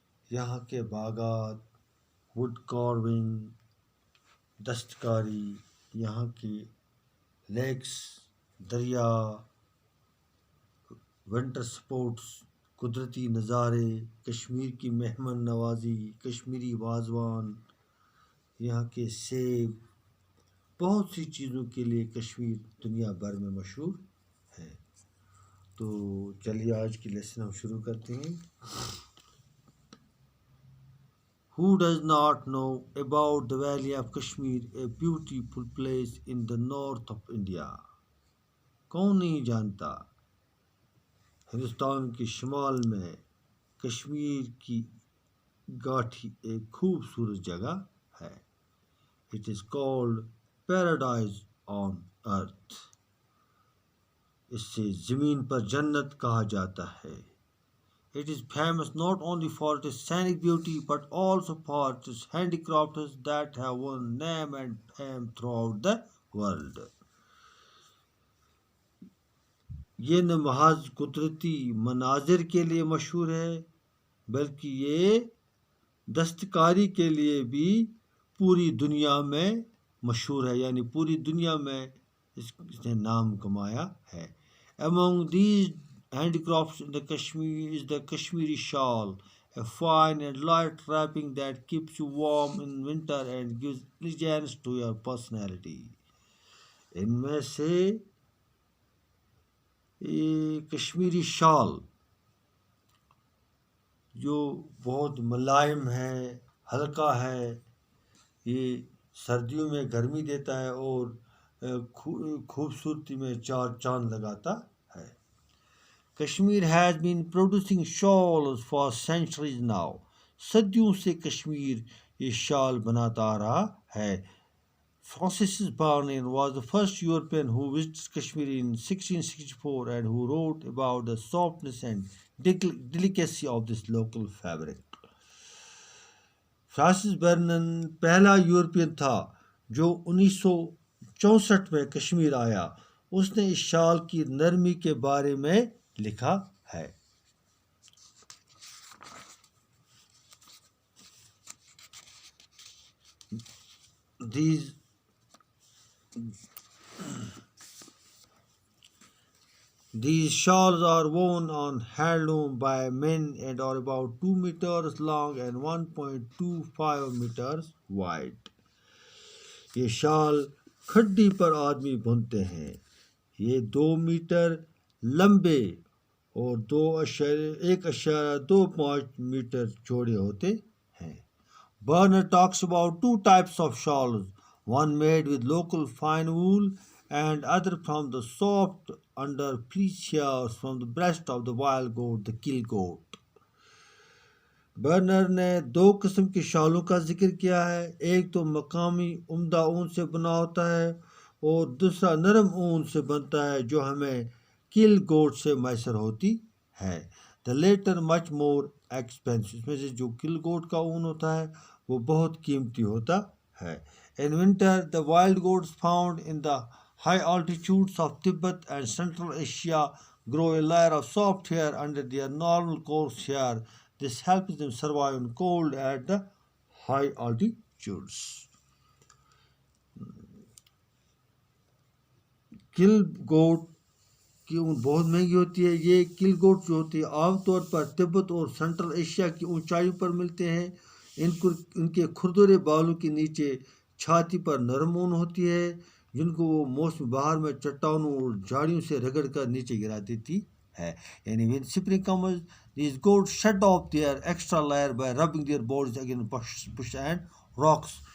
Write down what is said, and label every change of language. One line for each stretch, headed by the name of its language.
Urdu: یہاں کے باغات، ووڈ کارونگ، دستکاری، یہاں کی لیکس، دریا، ونٹر سپورٹس، قدرتی نظارے، کشمیر کی مہمان نوازی، کشمیری وازوان، یہاں کے سیب، بہت سی چیزوں کے لیے کشمیر دنیا بھر میں مشہور ہے. تو چلیے آج کی لیسن ہم شروع کرتے ہیں.
English: Who does not know about the Valley of Kashmir, a beautiful place in the north of India?
Urdu: کون نہیں جانتا ہندوستان کے شمال میں کشمیر کی گاٹھی ایک خوبصورت جگہ ہے.
English: It is called paradise on earth.
Urdu: اسے زمین پر جنت کہا جاتا ہے.
English: It is famous not only for its scenic beauty but also for its handicrafts that have won name and fame throughout the world.
Urdu: یہ نہ محض قدرتی مناظر کے لیے مشہور ہے بلکہ یہ دستکاری کے لیے بھی پوری دنیا میں مشہور ہے، یعنی پوری دنیا میں اس نے نام کمایا ہے.
English: Among these handicrafts in the Kashmir is the Kashmiri shawl, a fine and light wrapping that keeps you warm in winter and gives elegance to your personality.
Urdu: ان میں سے کشمیری شال جو بہت ملائم ہے، ہلکا ہے، یہ سردیوں میں گرمی دیتا ہے اور خوبصورتی میں چار چاند لگاتا ہے.
English: Kashmir has been producing shawls for centuries now.
Urdu: صدیوں سے کشمیر یہ شال بناتا آ رہا ہے.
English: Francis Barnett was the first European who visited Kashmir in 1664 and who wrote about the softness and delicacy of this local fabric.
Urdu: Francis burner پہلا European تھا جو 1964 میں کشمیر آیا. اس نے اس شال کی نرمی کے بارے میں لکھا ہے.
English: These shawls are worn on handloom by men and are about 2 meters long and 1.25 meters wide.
Urdu: یہ شال کھڈی پر آدمی بنتے ہیں. یہ 2 میٹر لمبے اور 1.25 میٹر چوڑے ہوتے ہیں.
English: Barnett talks about two types of shawls, one made with local fine wool and other from the soft under fleece hairs from the breast of the wild goat, the kill goat.
Urdu: Burner نے 2 قسم کی شالوں کا ذکر کیا ہے. ایک تو مقامی عمدہ اون سے بنا ہوتا ہے اور دوسرا نرم اون سے بنتا ہے جو ہمیں کل گوٹ سے میسر ہوتی ہے.
English: The latter much more expensive.
Urdu: اس میں سے جو کل گوٹ کا اون ہوتا ہے وہ بہت قیمتی ہوتا ہے.
English: In winter, the wild goats found in the high altitudes of Tibet and Central Asia grow a layer of soft hair under their normal coarse hair. This helps them survive in cold at the high altitudes.
Urdu: کل گوٹ کی اون بہت مہنگی ہوتی ہے. یہ کل گوٹ جو ہوتی ہے عام طور پر تبت اور سینٹرل ایشیا کی اونچائیوں پر ملتے ہیں. ان کے کھردرے بالوں کے نیچے چھاتی پر نرم اون ہوتی ہے جن کو وہ موسم بہار میں چٹانوں اور جھاڑیوں سے رگڑ کر نیچے گرا دیتی ہے. یعنی
English: when spring comes, these goats shed off their extra layer by rubbing their bodies against bush and rocks.